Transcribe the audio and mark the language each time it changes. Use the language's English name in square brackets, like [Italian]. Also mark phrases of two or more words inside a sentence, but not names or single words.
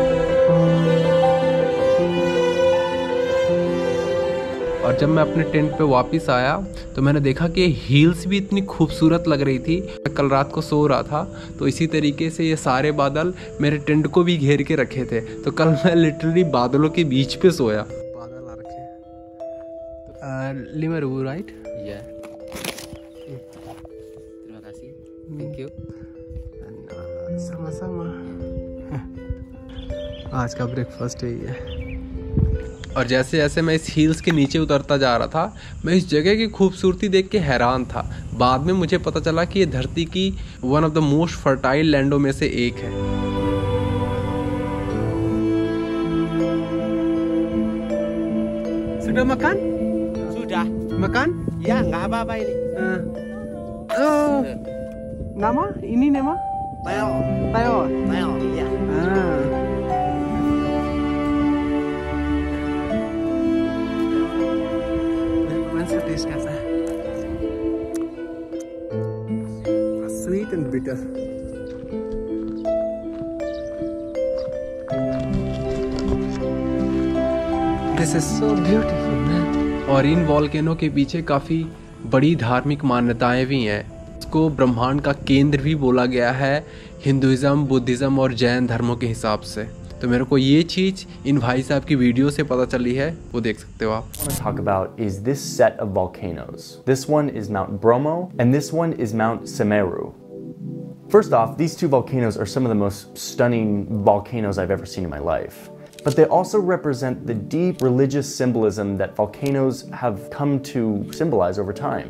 [Hindi] और जब मैं अपने टेंट पे वापस आया तो मैंने देखा कि हील्स भी इतनी खूबसूरत लग रही थी। मैं कल रात को सो रहा था तो इसी तरीके से ये सारे बादल मेरे टेंट को भी घेर के रखे थे, तो कल मैं लिटरली बादलों के बीच पे सोया। बादल आ रखे लिमरू राइट [Indonesian] Iya. Terima kasih. [English] Thank you. [Hindi] sama-sama। आज का ब्रेकफास्ट यही है। और जैसे जैसे मैं इस हील्स के नीचे उतरता जा रहा था, मैं इस जगह की खूबसूरती देख के हैरान था। बाद में मुझे पता चला कि ये धरती की [English] one of the most fertile [Hindi] लैंडों में से एक है। [Indonesian] Sudah makan? Sudah. Makan? Ya nggak apa-apa ini. Nama? Ini nama? Teo. Teo. Teo. Ya. [Hindi] टेस्ट कैसा है? [English] sweet and bitter. this is so beautiful man. [Hindi] और इन वॉल्केनो के पीछे काफ़ी बड़ी धार्मिक मान्यताएं भी हैं। इसको ब्रह्मांड का केंद्र भी बोला गया है हिंदुइज्म, बुद्धिज़्म और जैन धर्मों के हिसाब से। तो मेरे को ये चीज़ इन भाई साहब की वीडियो से पता चली है, वो देख सकते हो आप। [English] What I want to talk about is this set of volcanoes. This one is Mount Bromo and this one is Mount Semeru. First off, these two volcanoes are some of the most stunning volcanoes I've ever seen in my life. but they also represent the deep religious symbolism that volcanoes have come to symbolize over time.